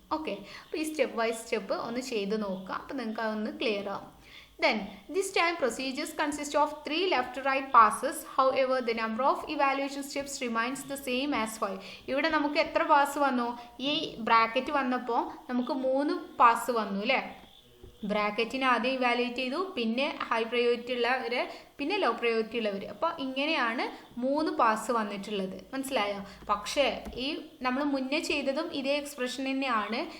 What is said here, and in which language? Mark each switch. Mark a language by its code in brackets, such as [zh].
[ml] Okay, അപ്പോൾ ഈ step by step ഒന്ന് ചെയ്ത് നോക്കാം, അപ്പോൾ നിങ്ങൾക്ക് അതൊന്ന് ക്ലിയർ ആവും. [en] Then this time procedures consist of 3 left-right passes. However, the number of evaluation steps remains the same as 5. [ml] ഇവിടെ നമുക്ക് എത്ര പാസ് വന്നു? ഈ ബ്രാക്കറ്റ് വന്നപ്പോൾ നമുക്ക് 3 പാസ് വന്നു അല്ലേ? ബ്രാക്കറ്റിനെ ആദ്യം ഇവാലുവേറ്റ് ചെയ്തു, പിന്നെ ഹൈ പ്രയോറിറ്റി ഉള്ളവർ, പിന്നെ ലോ പ്രയോറിറ്റി ഉള്ളവർ. അപ്പോൾ ഇങ്ങനെയാണ് 3 പാസ് വന്നിട്ടുള്ളത്. മനസ്സിലായോ? പക്ഷേ ഈ നമ്മൾ മുന്നേ ചെയ്തതും ഇതേ എക്സ്പ്രഷൻ തന്നെയാണ്.